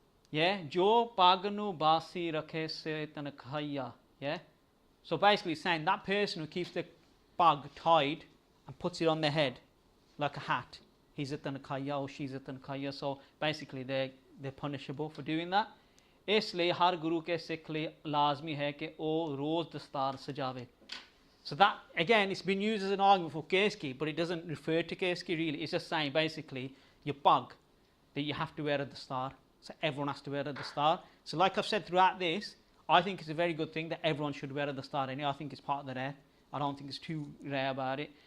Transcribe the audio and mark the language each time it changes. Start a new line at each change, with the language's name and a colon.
Punjabi: Yeah, Jo Paganu Basi Rakhe Se Tanakhaya. Yeah.
English: So basically saying that person who keeps the pag tied and puts it on their head like a hat, he's a Tanakhaya or she's a Tanakhaya. So basically they're punishable for doing that.
Punjabi: इसलिए हर गुरु के सिख लिए लाजमी है कि वो रोज दस्तार सजावे.
English: So that again, it's been used as an argument for Keski, but it doesn't refer to Keski really. It's just saying basically your pug, that you have to wear a dastar. So everyone has to wear a dastar. So like I've said throughout this, I think it's a very good thing that everyone should wear a dastar. Anyway, I think it's part of the rare. I don't think it's too rare about it.